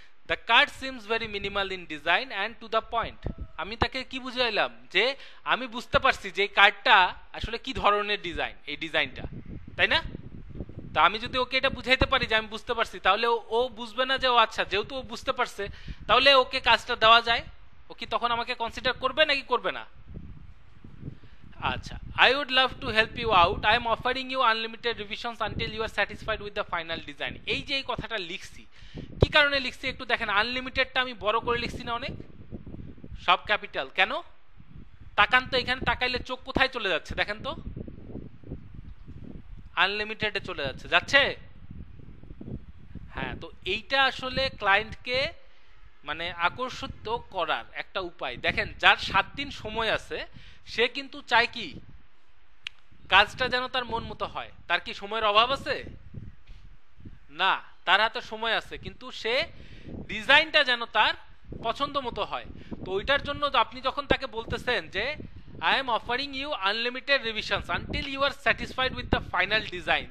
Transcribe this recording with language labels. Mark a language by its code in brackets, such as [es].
[en] The card seems very minimal in design and to the point. [bn] আমি তাকে কি বুঝাইলাম যে আমি বুঝতে পারছি যে এই কার্ডটা আসলে কি ধরনের ডিজাইন, এই ডিজাইনটা, তাই না? তা আমি যদি ওকে এটা বুঝাইতে পারি যে আমি বুঝতে পারছি, তাহলে ও বুঝবে না যে ও আচ্ছা যেহেতু ও বুঝতে পারছে তাহলে ওকে কাজটা দেওয়া যায়। ও কি তখন আমাকে কনসিডার করবে নাকি করবে না? [en] আচ্ছা, I would love to help you out. I am offering you unlimited revisions until you are satisfied with the final design. [bn] এই যে এই কথাটা লিখছি, কি কারণে লিখছি একটু দেখেন। আনলিমিটেডটা আমি বড় করে লিখছি না অনেক, সব ক্যাপিটাল। কেন? তাকান তো, এখানে তাকাইলে চোখ কোথায় চলে যাচ্ছে দেখেন তো? আনলিমিটেডে চলে যাচ্ছে, যাচ্ছে? হ্যাঁ, তো এইটা আসলে ক্লায়েন্টকে মানে আকর্ষিত করার একটা উপায়। দেখেন যার 7 দিন সময় আছে সে কিন্তু চায় কি কাজটা যেন তার মন মতো হয়। তার কি সময়ের অভাব আছে? না, তার হাতে সময় আছে, কিন্তু সে ডিজাইনটা যেন তার পছন্দ মতো হয়। তো ওইটার জন্য আপনি যখন তাকে বলতেছেন যে [en] I am offering you unlimited revisions until you are satisfied with the final design.